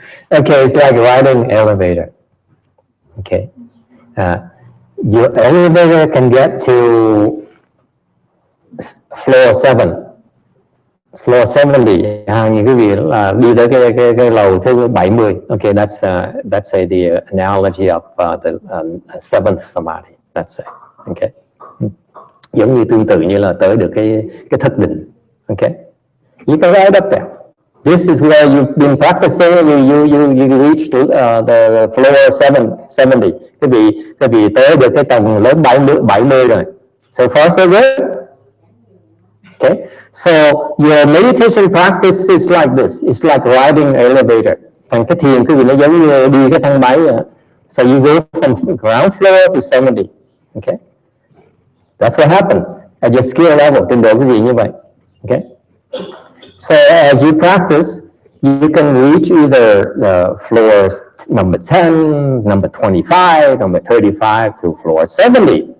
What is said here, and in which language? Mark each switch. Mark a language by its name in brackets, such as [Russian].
[English] Okay, it's like riding an elevator. Okay, your elevator can get to floor 7, floor 70. [Vietnamese] Như quý vị là đi tới cái lầu thứ 70. [English] Okay, that's the analogy of the seventh samadhi. That's it. Okay. [Vietnamese] Giống như tương tự như là tới được cái thất định. [English] Okay. You can ride up there. This is where you've been practicing. You reach to the floor 70. [Vietnamese] Cái vị tới được cái tầng lớp 70 rồi. [English] So far so good. Okay. So your meditation practice is like this. It's like riding an elevator. [Vietnamese] Thành cái thiền cái gì nó giống như đi cái thang máy vậy. [English] So you go from ground floor to 70. Okay. That's what happens at your skill level. [Vietnamese] Trình độ cái gì như vậy. [English] Okay. So as you practice, you can reach either the floors number 10, number 25, number 35 to floor 70.